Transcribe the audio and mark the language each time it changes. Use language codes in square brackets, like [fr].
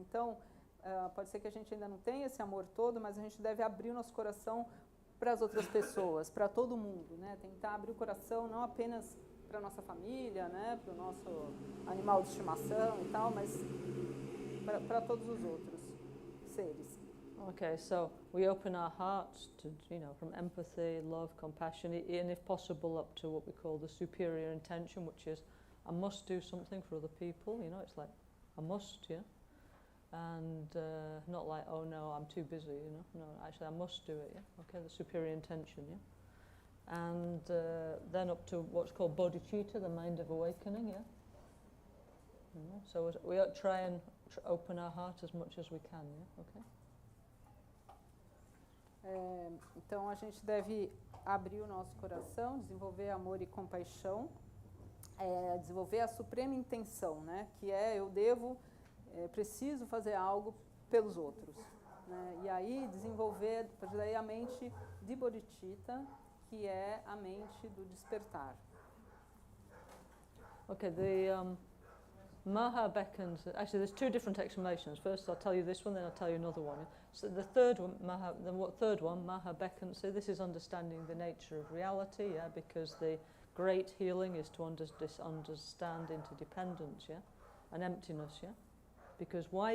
[pt] Então, pode ser que a gente ainda não tenha esse amor todo, mas a gente deve abrir o nosso coração para as outras pessoas, para todo mundo, né? Tentar abrir o coração não apenas para a nossa família, né, para o nosso animal de estimação e tal, mas para todos os outros seres. [en] Okay, so we open our hearts to, you know, from empathy, love, compassion, and if possible up to what we call the superior intention, which is I must do something for other people, you know, it's like I must, yeah? And not like, oh no, I'm too busy, you know, no, actually I must do it, yeah? Okay, the superior intention, yeah? And then up to what's called bodhicitta, the mind of awakening, yeah? You know, so we try and open our heart as much as we can, yeah? Okay? [pt] Então, a gente deve abrir o nosso coração, desenvolver amor e compaixão, desenvolver a suprema intenção, né? Que eu preciso fazer algo pelos outros. Né? E aí, desenvolver a mente de bodhicitta, que é a mente do despertar. [en] Okay, the Maha beckons. Actually, there's two different explanations. First, I'll tell you this one, then I'll tell you another one. So the third one, Maha beckons. So this is understanding the nature of reality, yeah, because the great healing is to understand interdependence, yeah, and emptiness, yeah. Because why?